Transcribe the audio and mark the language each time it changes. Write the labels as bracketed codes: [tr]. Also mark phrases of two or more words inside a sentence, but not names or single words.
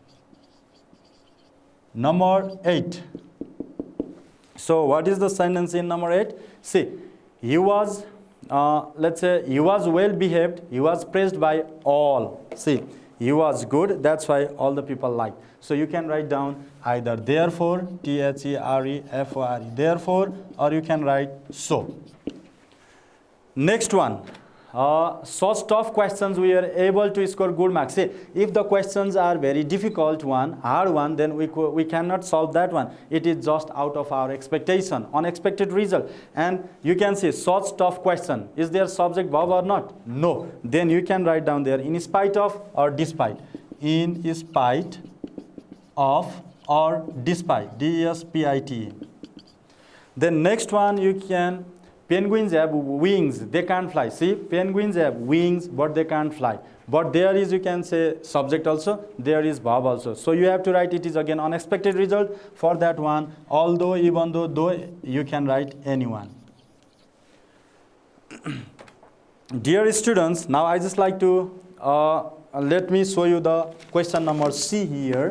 [en] Number 8. So what is the sentence in number 8? See, he was, let's say he was well behaved, he was praised by all. See, he was good, that's why all the people liked. So you can write down either therefore, T-H-E-R-E-F-O-R-E, therefore, or you can write so. Next one. Such tough questions we are able to score good marks. See, if the questions are very difficult one, hard one, then we cannot solve that one. It is just out of our expectation, unexpected result. And you can see such tough question. Is there subject verb or not? No. Then you can write down there in spite of or despite. In spite of or despite. D-E-S-P-I-T-E. Then next one you can. Penguins have wings, they can't fly. See, penguins have wings, but they can't fly. But there is, you can say, subject also, there is verb also. So you have to write it is again unexpected result for that one. Although, even though, you can write anyone. Dear students, now I just like to, let me show you the question number C here.